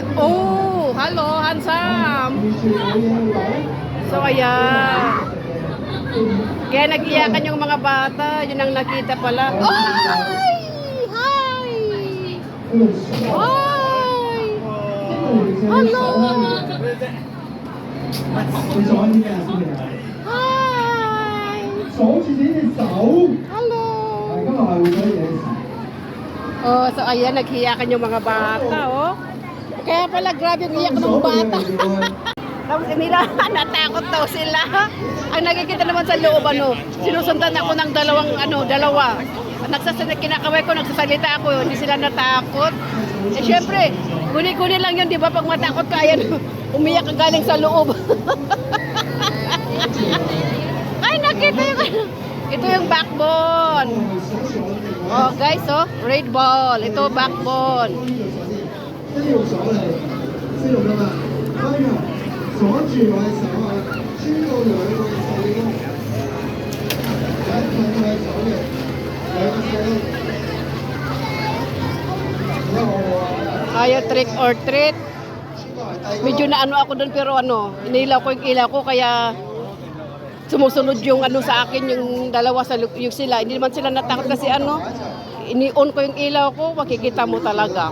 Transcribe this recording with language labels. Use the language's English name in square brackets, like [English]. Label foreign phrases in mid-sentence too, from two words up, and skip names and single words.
[English] Oh, hello, handsome. So, ayan. [Filipino] Kaya nag-iyakan yung mga bata. Yun ang nakita pala. Oy! Hi! [English] Oy! Hello! [Cantonese] 你手喺邊啊？小明啊？ [English] Hi! [Cantonese] 鎖住自己隻手。 [English] Hello! [Cantonese] 今日係會咗嘢事。 [Filipino] Oh, so ayan, naghiyakan yung mga bata, oh. Kaya pala, grabe yung iyak ng bata. Tapos nila, natakot daw sila. Ang nakikita naman sa loob, sinusundan ako ng dalawa. Kinakaway ko, nagsasalita ako, hindi sila natakot. Eh, syempre, guni-guni lang yun, di ba? Pag matakot ka, ayan, umiyak ka galing sa loob. Ay, nakita yung ito yung backbone. [English] Oh, guys, oh, red ball. Ito, backbone. [Cantonese] 跟住用手嚟先用㗎嘛，跟住鎖住我嘅手啊，穿到兩個手指公，兩個手嘅兩個手。 [English] Ayaw trick or treat. [Filipino] Medyo na ako doon pero inilaw ko yung ilaw ko kaya sumusunod yung sa akin yung dalawa yung sila. Hindi naman sila natakot kasi ini-on ko yung ilaw ko, makikita mo talaga.